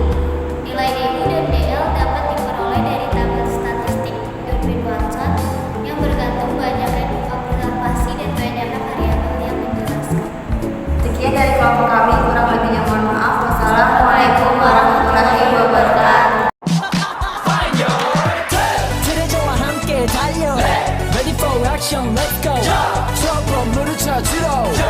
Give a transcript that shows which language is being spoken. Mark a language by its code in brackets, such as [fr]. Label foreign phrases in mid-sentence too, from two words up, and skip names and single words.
[id] Nilai DU dan DL dapat diperoleh dari tabel statistik Goodwin-Watson yang bergantung banyaknya observasi dan banyaknya variabel yang menjelaskan. Sekian dari kelompok kami, kurang lebihnya mohon maaf. [ar] والسلام عليكم ورحمة الله وبركاته. [ko] 트레저와 함께 달려 [en] Ready for action, let's go [ko] 트럭으로 물을 찾으러